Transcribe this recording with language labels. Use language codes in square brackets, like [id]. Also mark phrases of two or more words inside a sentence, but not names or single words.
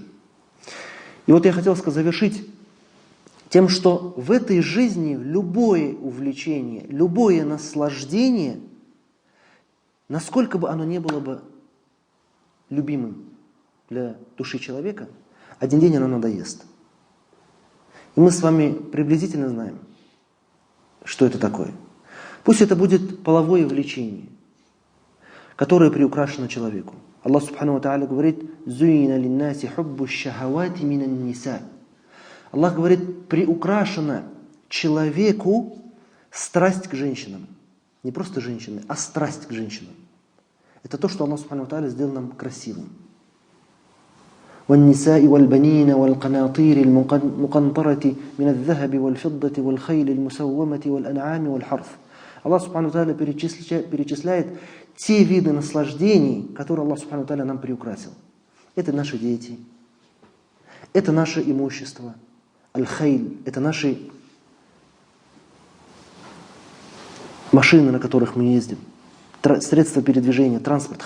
[ru] И вот я хотел завершить тем, что в этой жизни любое увлечение, любое наслаждение, насколько бы оно ни было бы любимым для души человека, один день оно надоест. И мы с вами приблизительно знаем, что это такое. Пусть это будет половое влечение, которое приукрашено человеку. Аллах [ar] سبحانه وتعالى [ru] говорит: [ar] «زين للناس حب الشهوات من النساء». [ru] Аллах говорит, приукрашена человеку страсть к женщинам. Не просто женщины, а страсть к женщинам. Это то, что Аллах [ar] سبحانه وتعالى [ru] сделал нам красивым. [ar] والنساء والبنين والقناطير المقنطرة من الذهب والفضة والخيل المسومة والأنعام والحرث. [ru] Аллах [ar] سبحانه وتعالى [ru] перечисляет те виды наслаждений, которые Аллах [ar] سبحانه وتعالى [ru] нам приукрасил. Это наши дети, это наше имущество, аль-хайль, это наши машины, на которых мы ездим, средства передвижения, транспорт.